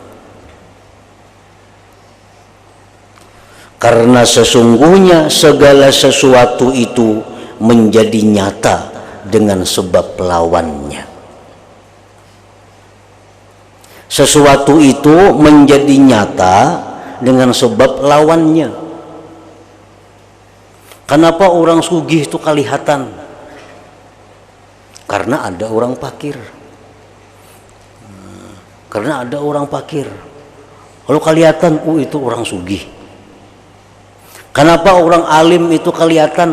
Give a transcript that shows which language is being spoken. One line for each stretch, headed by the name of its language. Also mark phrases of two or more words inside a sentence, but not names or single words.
Indonesian: Karena sesungguhnya segala sesuatu itu menjadi nyata dengan sebab lawannya. Sesuatu itu menjadi nyata dengan sebab lawannya. Kenapa orang sugih itu kelihatan? Karena ada orang fakir. Karena ada orang fakir. Kalau kelihatan, itu orang sugih. Kenapa orang alim itu kelihatan?